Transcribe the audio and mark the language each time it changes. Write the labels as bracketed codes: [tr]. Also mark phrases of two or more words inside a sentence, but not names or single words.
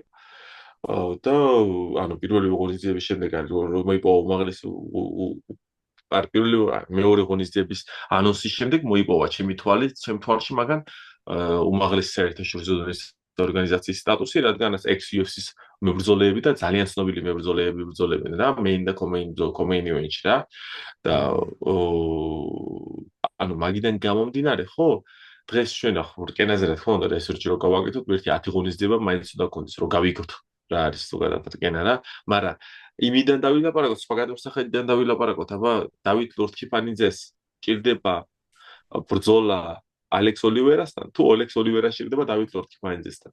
[ka] და ანუ პირველი ღონისძიების შემდეგ არის რომ მოიპოვა უმაღლესი მეორე ღონისძიების ანონსის შემდეგ მოიპოვა ჩემი თვალში მაგან უმაღლესი საერთაშორისო დონის ორგანიზაციის სტატუსი, რადგანაც ex-UFC-ს მებრძოლეები და ძალიან ცნობილი მებრძოლეები ბრძოლებენ რა, main და [en] co-main event- [ka] ში რა. და ანუ მაგიდან გამომდინარე, ხო? დღეს ჩვენ ახლა რკენაზე რა თქმა უნდა რესერჩი რო გავაკეთოთ, ერთი 10 ღონისძიება მაინც უნდა გქონდეს, რომ გავიგოთ. რა არის ზოგადად რკენა რა, მაგრამ იმიდან დავილაპარაკოთ, სხვა გადმოსახედიდან დავილაპარაკოთ, აბა დავით ლორთქიფანიძეს ჭირდება ბრძოლა ალექს ოლივერასთან, თუ ალექს ოლივერას ჭირდება დავით ლორთქიფანიძესთან.